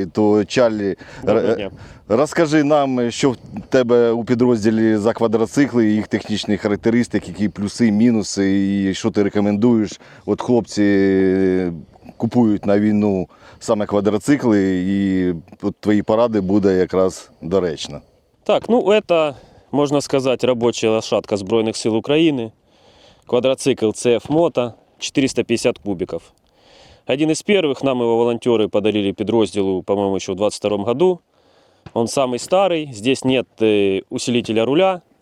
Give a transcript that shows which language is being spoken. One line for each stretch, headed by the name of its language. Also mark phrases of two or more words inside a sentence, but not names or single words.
Ukrainian: То Чарлі, розкажи нам, що в тебе у підрозділі за квадроцикли, їх технічні характеристики, які плюси, мінуси і що ти рекомендуєш. От хлопці купують на війну саме квадроцикли, і от твої поради буде якраз доречно.
Russian: Так, ну это, можно сказать, рабочая лошадка Збройных сил Украины. Квадроцикл CF Moto. 450 кубиков. Один из первых нам его волонтеры подарили подразделу, по-моему, еще в 22 году. Он самый старый, здесь нет усилителя руля.